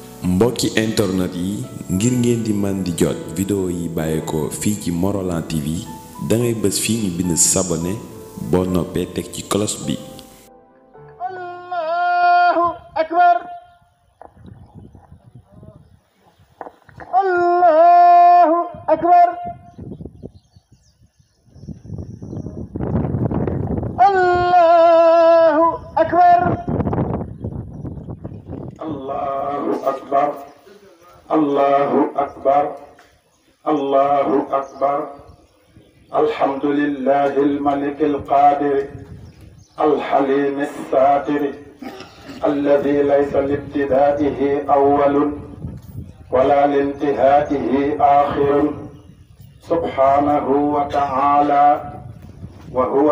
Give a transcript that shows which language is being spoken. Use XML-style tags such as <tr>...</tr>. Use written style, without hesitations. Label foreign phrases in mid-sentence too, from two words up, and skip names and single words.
<wo>mbokki internet yi ngir ngeen di man di jot vidéo yi bàyyeekoo fii ci Morolan TV dangay bës fii ñu bind s'abonné boo noppee teg ci cloche bi.</wo> <ar>الله أكبر الله أكبر الله أكبر الله أكبر الله أكبر الله أكبر الحمد لله الملك القادر الحليم الساتر الذي ليس لابتدائه أول ولا لانتهائه آخر سبحانه وتعالى وهو</ar>